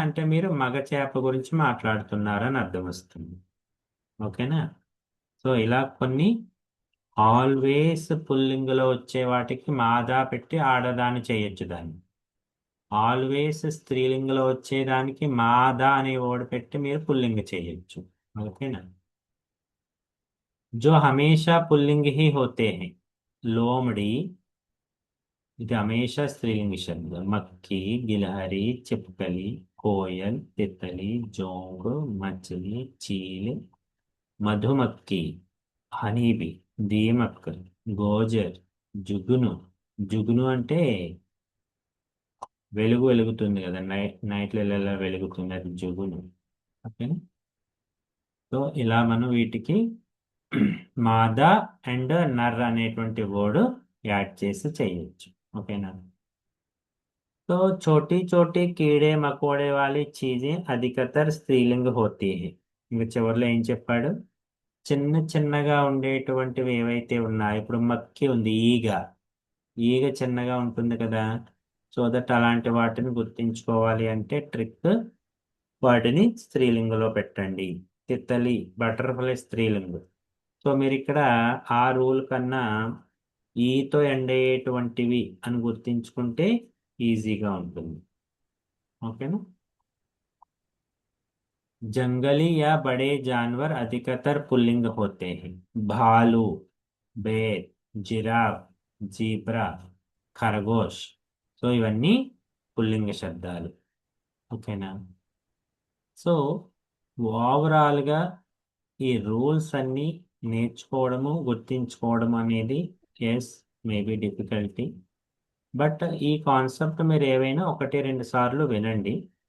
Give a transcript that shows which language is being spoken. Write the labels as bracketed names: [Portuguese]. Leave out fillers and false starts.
[Telugu] అంటే మీరు మగ చేప గురించి మాట్లాడుతున్నారని అర్థం వస్తుంది. ఓకేనా. సో ఇలా కొన్ని ఆల్వేస్ పుల్లింగులో వచ్చే వాటికి మాదా పెట్టి ఆడదాన్ని చేయొచ్చు దాన్ని. ఆల్వేస్ స్త్రీలింగంలో వచ్చేదానికి మాదా అనే వర్డ్ పెట్టి మీరు పుల్లింగ చేయొచ్చు. ఓకేనా. [Hindi] जो हमेशा पुल्लिंग ही होते हैं, लोमड़ी, ఇది हमेशा स्त्रीलिंग शब्द. मक्खी, गिलहरी, छिपकली, कोयल, तितली, जोंक, मछली, चील, मधुमक्खी, హనీబీ, దీమక్, గోజర్, జుగును. [Telugu] జుగును అంటే వెలుగు వెలుగుతుంది కదా, నైట్లో ఎలా వెలుగుతుంది, అది జుగును. ఓకే. సో ఇలా మనం వీటికి మాదా అండ్ నర్ అనేటువంటి వర్డ్ యాడ్ చేసి చేయొచ్చు. ఓకేనా. [Hindi] तो छोटी छोटी कीड़े मकोड़े वाली चीजें अधिकतर स्त्रीलिंग होती है. [Telugu] ఇంకా చివరిలో ఏం చెప్పాడు? చిన్న చిన్నగా ఉండేటువంటివి ఏవైతే ఉన్నాయో, ఇప్పుడు మక్కి ఉంది, ఈగ. ఈగ చిన్నగా ఉంటుంది కదా. సో దట్ అలాంటి వాటిని గుర్తించుకోవాలి అంటే ట్రిక్, వాటిని స్త్రీలింగంలో పెట్టండి. తిత్తలి, బటర్ఫ్లై స్త్రీలింగ్. సో మీరు ఇక్కడ ఆ రూల్ కన్నా ఈతో ఎండ్ అయ్యేటువంటివి అని గుర్తించుకుంటే ఈజీగా ఉంటుంది. ఓకేనా. [Hindi] जंगली या बड़े जानवर अधिकतर पुल्लिंग होते हैं. भालू, बेर, जिराफ, జీబ్రా, ఖరగోష్. [Telugu] సో ఇవన్నీ పుల్లింగ శబ్దాలు. ఓకేనా. సో ఓవరాల్గా ఈ రూల్స్ అన్నీ నేర్చుకోవడము గుర్తించుకోవడం అనేది ఎస్ మేబీ డిఫికల్టీ. బట్ ఈ కాన్సెప్ట్ మీరు ఏవైనా ఒకటి రెండు సార్లు వినండి.